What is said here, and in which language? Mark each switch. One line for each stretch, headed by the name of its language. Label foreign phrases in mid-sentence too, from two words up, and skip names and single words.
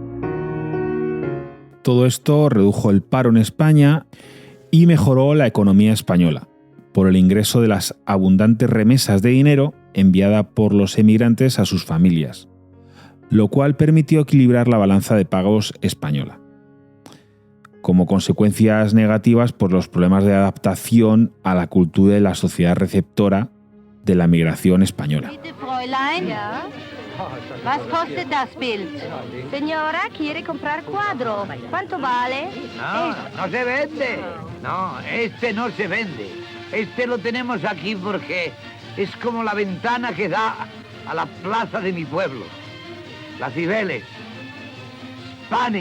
Spanish: Todo esto redujo el paro en España y mejoró la economía española, por el ingreso de las abundantes remesas de dinero enviada por los emigrantes a sus familias, lo cual permitió equilibrar la balanza de pagos española. Como consecuencias negativas por los problemas de adaptación a la cultura de la sociedad receptora de la migración española.
German: Bitte, Fräulein. Ja? Was kostet das Bild?
Spanish: Señora, quiere comprar cuadro. ¿Cuánto vale? No, no se vende. No, este no se vende. Este lo tenemos aquí porque es como la ventana que da a la plaza de mi pueblo. Las Cibeles. Spanning.